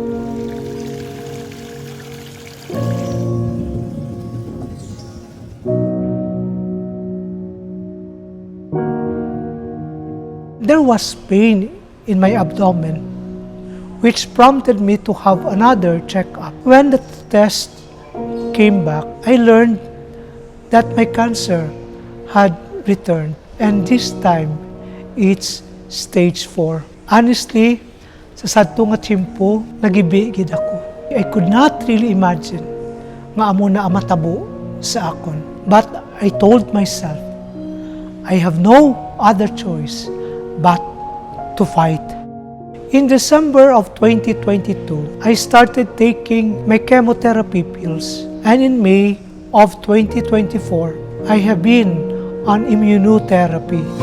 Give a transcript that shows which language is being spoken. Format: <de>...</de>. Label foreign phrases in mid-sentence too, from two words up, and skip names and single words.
<en>There was pain in my abdomen, which prompted me to have another checkup. When the test came back, I learned that my cancer had returned, and this time, it's stage 4. Honestly,</en> <hil>sa sadto nga tiyempo, nagibigid ako.</hil> <en>I could not really imagine</en> <hil>nga amo na amatabo sa akon.</hil> <en>But I told myself, I have no other choice but to fight. In December of 2022, I started taking my chemotherapy pills. And in May of 2024, I have been on immunotherapy.</en>